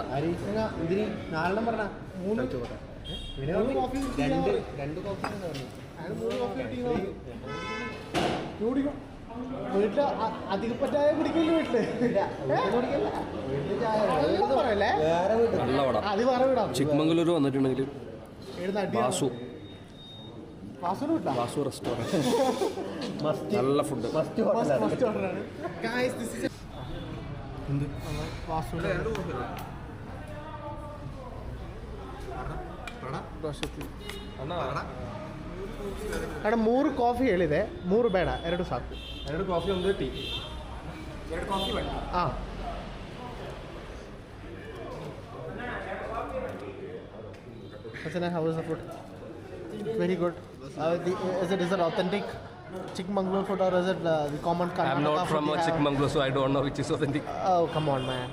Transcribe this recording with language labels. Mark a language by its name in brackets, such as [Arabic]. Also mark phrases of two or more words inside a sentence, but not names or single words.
[Malayalam] ഇതിന് 4 പറഞ്ഞ 3 കോഫി, 2 കോഫി വീട്ടില് അധികപ്പറ്റായ കുടിക്കില്ല. നല്ല വട. ചിക്മംഗളൂർ വന്നിട്ടുണ്ടെങ്കിൽ വാസു റെസ്റ്റോറൻറ്റ് നല്ല ഫുഡ്. [Kannada] ಅಣ್ಣ 3 ಕಾಫಿ ಹೇಳಿದೆ, 3 ಬೇಡ, 2 ಸಾಕು. 2 ಕಾಫಿ 1 ಟೀ. 2 ಕಾಫಿ ಬೇಡ. ಹಾಂ. [English] How is the food? Very good. Is it authentic Chikmagalur food or is it the common Karnataka? I'm not from Chikmagalur, so I don't know which is authentic. Oh, come on, man.